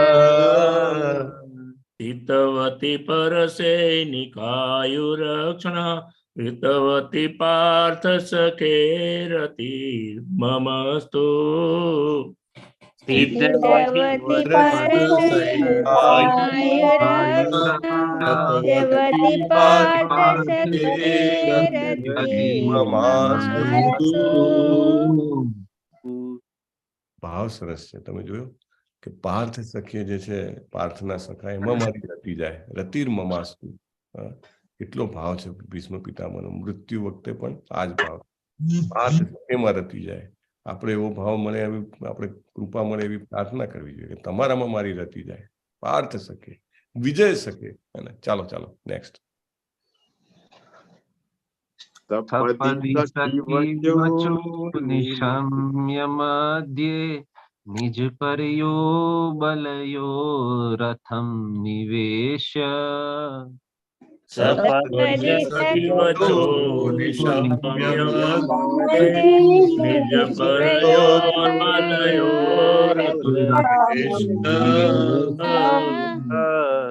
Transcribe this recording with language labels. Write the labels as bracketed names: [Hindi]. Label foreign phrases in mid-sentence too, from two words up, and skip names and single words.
[Sanskrit] हितवती परसैनिकायुरक्षणा हितवती पार्थ सखेरतिर्ममस्तु हितवती परसैनिकायुरक्षा पार्थ सखेरतिर्ममास्तु [Gujarati] ભાવ સરસ છે. તમે જોયું કે પાર્થ સખીએ જે છે પાર્થના સખા એમાં મારી રતી જાય [Sanskrit] રતિર મમાસ્તુ. [Gujarati] કેટલો ભાવ છે ભીષ્મ પિતામહનો. મૃત્યુ વખતે પણ આ જ ભાવ પાર્થ સખીમાં રતી જાય. આપણે એવો ભાવ મળે એવી આપણે કૃપા મળે એવી પ્રાર્થના કરવી જોઈએ કે તમારામાં મારી રતી જાય. [Sanskrit] પાર્થ સખે વિજય સખે. [Gujarati] ચાલો ચાલો નેક્સ્ટ. [Sanskrit] सपदि सखिवचो निशम्य मध्ये निज परयो बलयो रथं निवेश्य सपदि सखिवचो निशम्य मध्ये निज परयोर्बलयोरथं